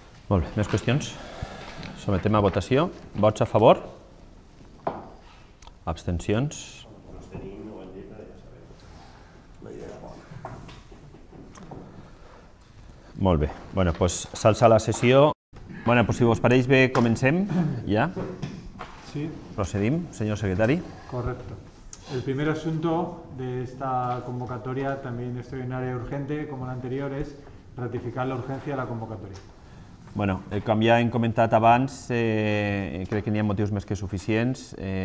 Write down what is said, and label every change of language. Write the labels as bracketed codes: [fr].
[ca] Molt bé, més qüestions? Sometem a votació. Vots a favor? Abstencions? Molt bé. Bueno, doncs s'alça la sessió. Bueno, doncs si us pareix bé, comencem ja. Sí. [es] Procedim, señor secretario. Correcto. El primer asunto de esta convocatoria, también extraordinaria y urgente, como la anterior, es ratificar la urgencia de la convocatoria. [ca] Bueno, com ja hem comentat abans, crec que n'hi ha motius més que suficients.